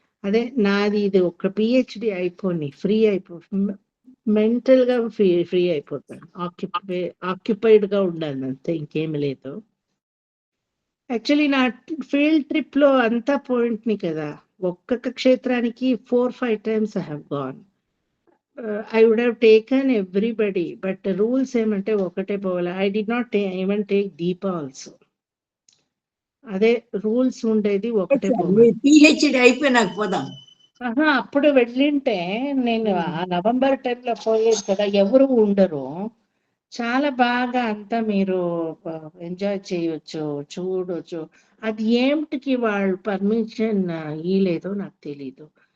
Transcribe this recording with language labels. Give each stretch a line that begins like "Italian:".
Telugu: అదే నాది ఇది ఒక PhD అయిపోయి ఫ్రీ మెంటల్ గా ఫ్రీ అయిపోతాను. ఆక్యుపైడ్ గా ఉండాలి అంతే, ఇంకేమి లేదు. యాక్చువల్లీ నా ఫీల్డ్ ట్రిప్ లో అంతా పోయింట్ని కదా, ఒక్కొక్క క్షేత్రానికి
English: 4-5 times I have gone. I would have taken everybody, but rules
Telugu: ఏమంటే ఒకటే పోవాలి.
English: I did not even take Deepa also.
Telugu: అదే రూల్స్ ఉండేది, ఒకటే పోవాలి. PhD అయిపోయినాక పోదాం. అప్పుడు వెళ్ళింటే నేను ఆ నవంబర్ టైంలో పోయేది కదా, ఎవరు ఉండరు. చాలా బాగా అంతా మీరు ఎంజాయ్ చేయొచ్చు, చూడొచ్చు. అది ఏమిటికి వాళ్ళు పర్మిషన్ ఇవ్వలేదో నాకు తెలీదు.